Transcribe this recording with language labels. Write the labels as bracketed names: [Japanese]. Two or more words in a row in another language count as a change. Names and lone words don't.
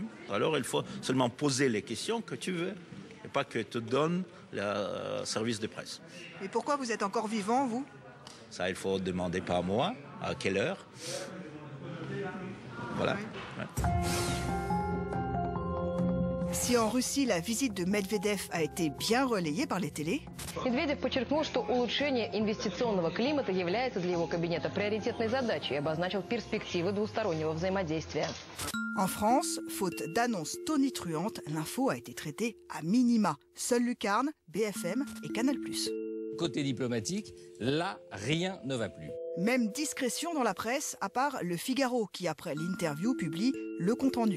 [French] Alors, il faut seulement poser les questions que tu veux et pas que te donne le service de presse. Et pourquoi vous êtes encore vivant, vous? Ça, il faut demander pas à moi, à quelle heure. Voilà. Si en Russie, la visite de Medvedev a été bien relayée par les télés, [Russian] Медведев подчеркнул, что улучшение инвестиционного климата является для его кабинета приоритетной задачей и обозначил перспективы двустороннего взаимодействия. [French] En France, faute d'annonces tonitruantes, l'info a été traitée à minima. Seul Lucarne, BFM et Canal+. Côté diplomatique, là, rien ne va plus. Même discrétion dans la presse, à part Le Figaro, qui après l'interview publie le compte-rendu.